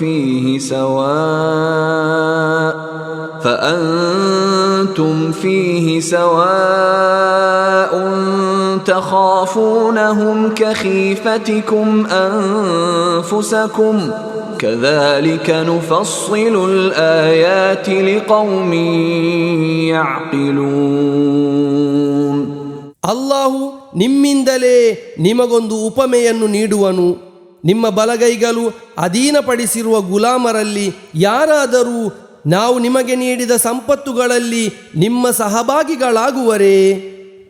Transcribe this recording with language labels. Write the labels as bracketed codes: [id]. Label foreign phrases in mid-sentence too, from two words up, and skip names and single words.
[ar] فيه سواء تخافونهم كخيفتكم أنفسكم كذلك نفصل الآيات لقوم يعقلون. [kn] ಅಲ್ಲಾಹು ನಿಮ್ಮಿಂದಲೇ ನಿಮಗೊಂದು ಉಪಮೆಯನ್ನು ನೀಡುವನು. ನಿಮ್ಮ ಬಲಗೈಗಳು ಅಧೀನಪಡಿಸಿರುವ ಗುಲಾಮರಲ್ಲಿ ಯಾರಾದರೂ ನಾವು ನಿಮಗೆ ನೀಡಿದ ಸಂಪತ್ತುಗಳಲ್ಲಿ ನಿಮ್ಮ ಸಹಭಾಗಿಗಳಾಗುವರೇ?